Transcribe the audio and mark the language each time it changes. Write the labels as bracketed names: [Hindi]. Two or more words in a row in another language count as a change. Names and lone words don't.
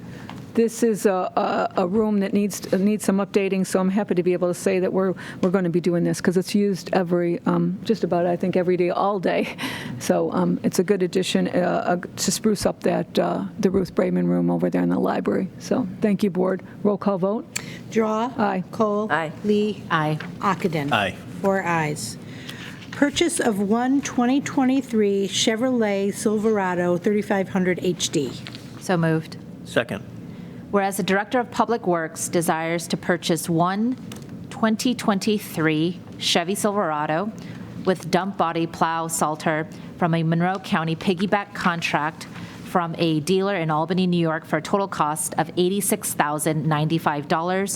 [English] This is a room that needs some updating, so I'm happy to be able to say that we're going to be doing this because it's used just about, I think, every day, all day. So it's a good addition to spruce up the Ruth Bremen room over there in the library. So thank you, board. Roll call vote. Drawe. Aye. Kohl. Aye. Lee. Aye. Ockenden. Aye. 4 ayes. Purchase of one 2023 Chevrolet Silverado 3500 HD. So moved. Second. Whereas the Director of Public Works desires to purchase one 2023 Chevy Silverado with dump body plow salter from a Monroe County piggyback contract from a dealer in Albany, New York for a total cost of $86,095.